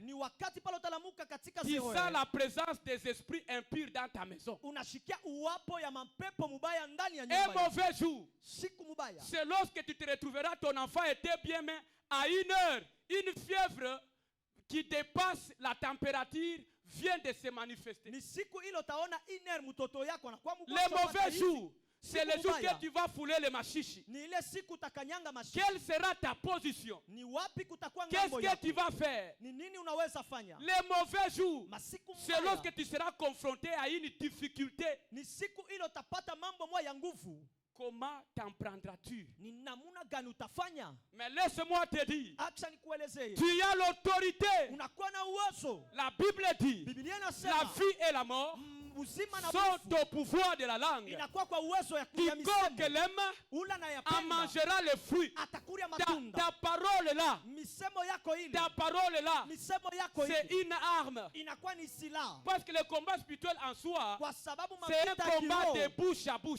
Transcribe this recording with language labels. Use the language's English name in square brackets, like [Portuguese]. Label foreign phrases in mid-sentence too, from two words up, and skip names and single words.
[French] Tu sens la présence des esprits impurs dans ta maison. Un mauvais jour, c'est lorsque tu te retrouveras, ton enfant était bien, mais à 1 heure, une fièvre qui dépasse la température vient de se manifester. [Swahili] Ni siku ile utaona iner mtoto yako anakuwa mgonjwa. [French] Les mauvais jours, c'est le jour que tu vas fouler les machichi. [Swahili] Ni ile siku utakanyanga machichi. [French] Quelle sera ta position? [Swahili] Ni wapi kutakuwa ngambo yako? [French] Qu'est-ce que tu vas faire? [Swahili] Ni nini unaweza fanya? [French] Les mauvais jours, c'est lorsque tu seras confronté à une difficulté. [Swahili] Ni siku ile utapata mambo moja ya nguvu. [French] Comment t'en prendras-tu? [Swahili] Ni namuna gani utafanya? [French] Mais laisse-moi te dire. [Swahili] Acha nikuelezee. [French] Tu as l'autorité. [Swahili] Unakuwa na uwezo. [French] La Bible dit. [Swahili] Biblia inasema [French] la vie et la mort sont au pouvoir de la langue. Quiconque l'aime en mangera les fruits. Ta parole là, c'est une arme. Parce que le combat spirituel en soi, c'est un combat de bouche à bouche.